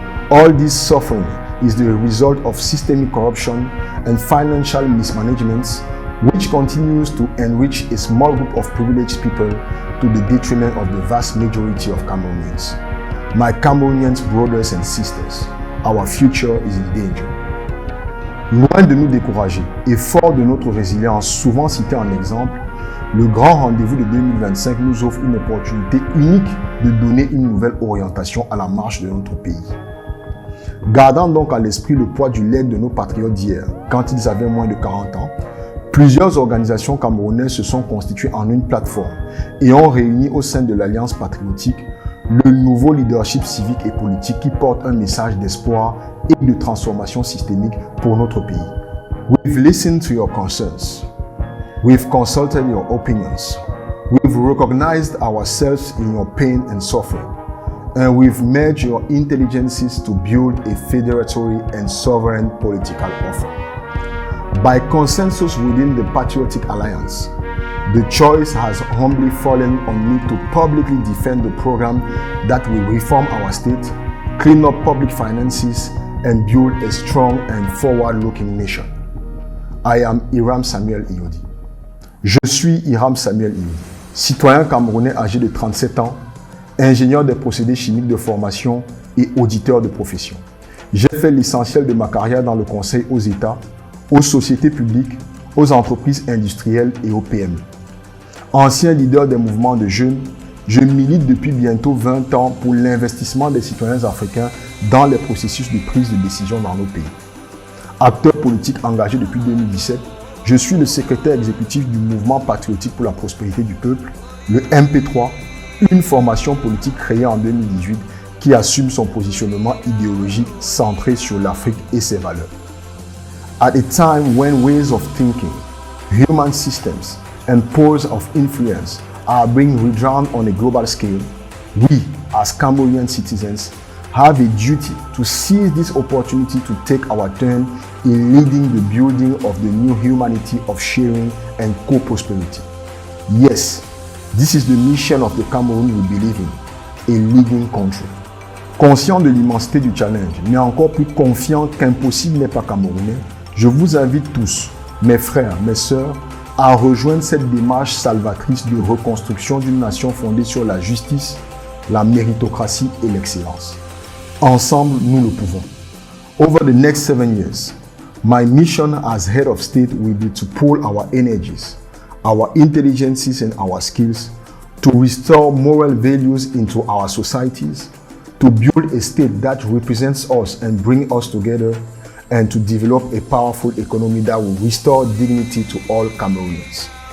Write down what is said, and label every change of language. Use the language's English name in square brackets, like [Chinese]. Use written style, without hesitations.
[English] All this suffering is the result of systemic corruption and financial mismanagements, which continues to enrich a small group of privileged people to the detriment of the vast majority of Cameroonians. My Cameroonian brothers and sisters, our future is in danger. [French] Loin de nous décourager et fort de notre résilience souvent citée en exemple, le grand rendez-vous de 2025 nous offre une opportunité unique de donner une nouvelle orientation à la marche de notre pays. Gardant donc à l'esprit le poids du legs de nos patriotes d'hier, quand ils avaient moins de 40 ans, plusieurs organisations camerounaises se sont constituées en une plateforme et ont réuni au sein de l'Alliance patriotique le nouveau leadership civique et politique qui porte un message d'espoir et de transformation systémique pour notre pays. [English] We've listened to your concerns. We've consulted your opinions. We've recognized ourselves in your pain and suffering. And we've merged your intelligences to build a federatory and sovereign political offer. By consensus within the Patriotic Alliance, the choice has humbly fallen on me to publicly defend the program that will reform our state, clean up public finances, and build a strong and forward-looking nation. I am Hiram Samuel Iyodi. [French] Je suis Hiram Samuel Iyodi, citoyen camerounais âgé de 37 ans, ingénieur des procédés chimiques de formation et auditeur de profession. J'ai fait l'essentiel de ma carrière dans le conseil aux États, aux sociétés publiques, aux entreprises industrielles et aux PME. Ancien leader des mouvements de jeunes, je milite depuis bientôt 20 ans pour l'investissement des citoyens africains dans les processus de prise de décision dans nos pays. Acteur politique engagé depuis 2017, je suis le secrétaire exécutif du Mouvement patriotique pour la prospérité du peuple, le MP3, une formation politique créée en 2018 qui assume son positionnement idéologique centré sur l'Afrique et ses valeurs. [English] At a time when ways of thinking, human systems, and poles of influence are being redrawn on a global scale, we, as Cameroonian citizens, have a duty to seize this opportunity to take our turn in leading the building of the new humanity of sharing and co-prosperity. Yes, this is the mission of the Cameroon we believe in, a leading country. [French] Conscient de l'immensité du challenge, mais encore plus confiant qu'impossible n'est pas camerounais, je vous invite tous, mes frères, mes sœurs, à rejoindre cette démarche salvatrice de reconstruction d'une nation fondée sur la justice, la méritocratie et l'excellence. Ensemble, nous le pouvons. [English] Over the next 7 years, my mission as head of state will be to pool our energies, our intelligences and our skills to restore moral values into our societies, to build a state that represents us and bring us together, and to develop a powerful economy that will restore dignity to all Cameroonians.